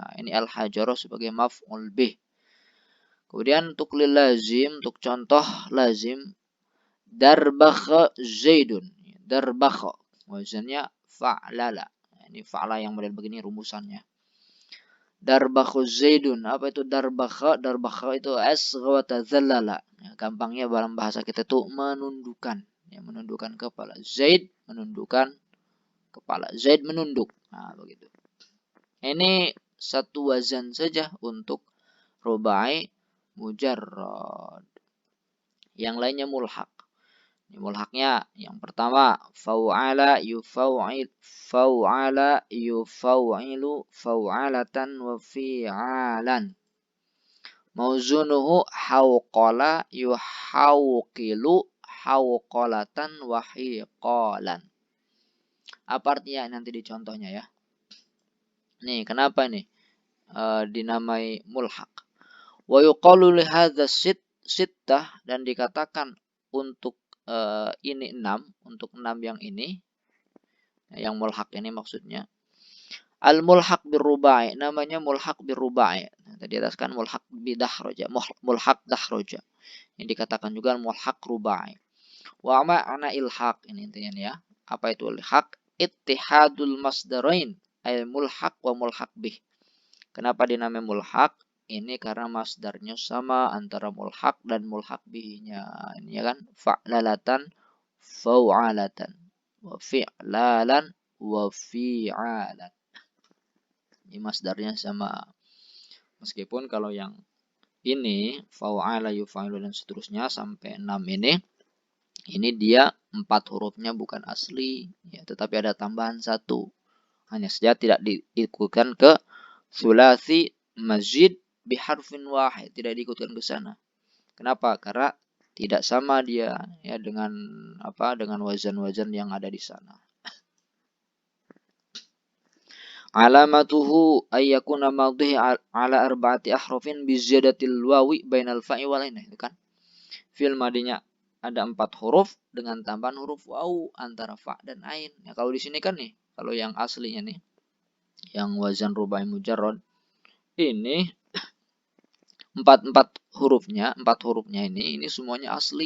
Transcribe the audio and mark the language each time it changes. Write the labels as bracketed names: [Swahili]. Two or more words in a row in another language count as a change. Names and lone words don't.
[Indonesian] Ini al-hajaro sebagai [Arabic] مفعول به. [Indonesian] Kemudian untuk [Arabic] للازم, [Indonesian] untuk contoh lazim, [Arabic] دربخ زيد. [Indonesian] Darbakha, wazannya fa'lala. Ini fa'la yang model begini rumusannya. [Arabic] دربخ زيد. [Indonesian] Apa itu darbakha? Darbakha itu [Arabic] أصغى وتذلل. [Indonesian] Ya, gampangnya dalam bahasa kita itu menundukkan. Ya, menundukkan kepala. Zaid menundukkan kepala. Zaid menunduk. Nah, begitu. Ini satu wazan saja untuk [Arabic] رباعي مجرد. [Indonesian] Yang lainnya mulhaq. Ini mulhaqnya yang pertama [Arabic] فوعل يفوعل فوعل يفوعل فوعلة وفعال. موزونه حوقل يحوقل حوقلة وحيقالا. [Indonesian] Apa artinya nanti di contohnya ya. Nih, kenapa nih dinamai mulhaq? [Arabic] ويقال لهذا ستة, [Indonesian] dan dikatakan untuk ini 6, untuk 6 yang ini, yang mulhaq ini maksudnya. [Arabic] الملحق بالرباعي, [Indonesian] namanya [Arabic] ملحق بالرباعي. [Indonesian] Nah, tadi atas kan [Arabic] ملحق بدحرج, ملحق دحرج. [Indonesian] Ini dikatakan juga [Arabic] ملحق رباعي. ومعنى الإلحاق, [Indonesian] ini intinya ya. Apa itu ilhaq? [Arabic] اتحاد المصدرين أي ملحق وملحق به. [Indonesian] Kenapa dinamai mulhaq? Ini karena masdarnya sama antara mulhaq dan mulhaq bihnya. Ini ya kan, [Arabic] فعللة فوعلة وفعلال وفعال. [Indonesian] Ini masdarnya sama. Meskipun kalau yang ini [Arabic] فعل يفعل [Indonesian] dan seterusnya sampai 6 ini dia 4 hurufnya bukan asli ya, tetapi ada tambahan 1. Hanya saja tidak diikutkan ke [Arabic] ثلاثي مزيد بحرف واحد, [Indonesian] tidak diikutkan ke sana. Kenapa? Karena tidak sama dia ya dengan dengan wazan-wazan yang ada di sana. [Arabic] علامته أن يكون ماضيه على أربعة أحرف بزيادة الواو بين الفاء والعين. [Indonesian] Itu kan fi'il madinya ada 4 huruf dengan tambahan huruf waw antara fa dan ain. Ya, kalau di sini kan nih, kalau yang aslinya nih, yang wazan [Arabic] رباعي مجرد [Indonesian] ini 4 hurufnya ini semuanya asli.